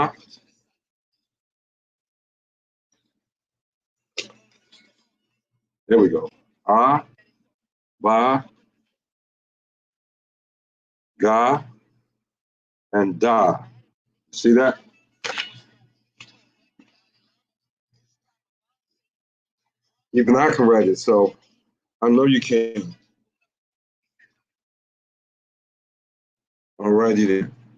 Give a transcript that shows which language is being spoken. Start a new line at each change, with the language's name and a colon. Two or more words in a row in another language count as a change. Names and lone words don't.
English: There we go. Ah, ba, ga, and da. See that? Even I can write it, so I know you can. Alrighty then.